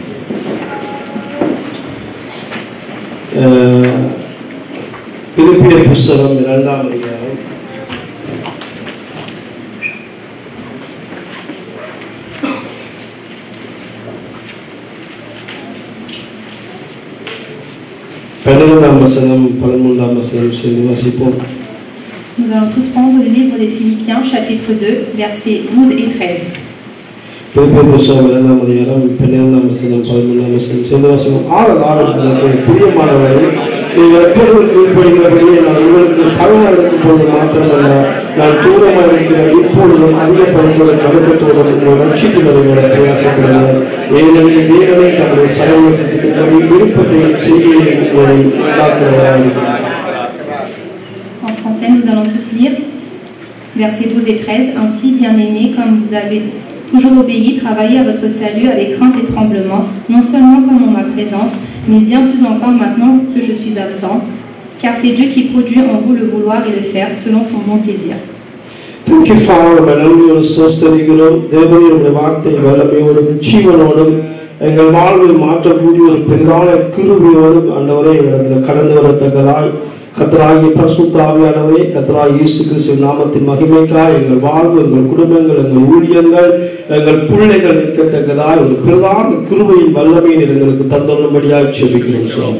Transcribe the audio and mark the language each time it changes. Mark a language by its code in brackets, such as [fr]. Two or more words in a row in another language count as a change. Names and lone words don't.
[ta] பிலிப்பியர் புஸ்தகம் 2ஆம் அதிகாரம். பன்னிரெண்டாம் வசனம் 13ஆம் வசனம் சேர்ந்து வாசிப்போம். [fr] Nous allons tous prendre le livre des Philippiens, chapitre 2, versets 12 et 13. [ta] பிலிப்பியர் புஸ்தகம் 2ஆம் அதிகாரம் 12ஆம் வசனம் 13ஆம் வசனம் சேர்ந்து வாசிப்போம். ஆதலால் எனக்கு பிரியமானவர்களே, நீங்கள் எப்பொழுதும் கீழ்ப்படுகிறபடியே நான் உங்களுக்கு சமமாக இருக்கும் போது மாத்திரமல்ல, நான் தூரமாக இருக்கிற இப்பொழுதும் அதிக பயத்தோடும் நடுக்கத்தோடும் உங்கள் ரட்சிப்பு நிறைவேற பிரயாசப்படுகிறேன். ஏனெனில் தேவனே தம்முடைய சர்வலட்சத்தின்படி விருப்பத்தையும் செய்கையையும் உங்களை உண்டாக்குகிறவராக இருக்கிறார். [fr] En français, nous allons tous lire versets 12 et 13. Ainsi, bien-aimés, comme vous avez toujours obéi, travaillez à votre salut avec crainte et tremblement, non seulement comme en ma présence, mais bien plus encore maintenant que je suis absent, car c'est Dieu qui produit en vous le vouloir et le faire selon son bon plaisir. [en] Thank you, Father. [ta] நன்றியோடு ஸ்தோத்திரிக்கிறோம். தேவனுடைய வார்த்தை வல்லமையோடும் ஜீவனோடும் எங்கள் வாழ்வை மாற்றக்கூடிய ஒரு பெரிதான கிருபையோடும் ஆண்டவரே எங்களிடத்தில் கடந்து வரத்தக்கதாய் கர்த்தராகிய பரிசுத்த ஆவியானவரே, கர்த்தராகிய இயேசு கிறிஸ்துவின் நாமத்தின் மகிமைக்காய் எங்கள் வாழ்வு, எங்கள் குடும்பங்கள், எங்கள் ஊழியங்கள், எங்கள் பிள்ளைகள் நிற்கத்தக்கதாய் ஒரு பிரதான கிருபையின் வல்லமையை எங்களுக்கு தந்தரும்படியாய் ஜெபிக்கிறோம் சுவாமி.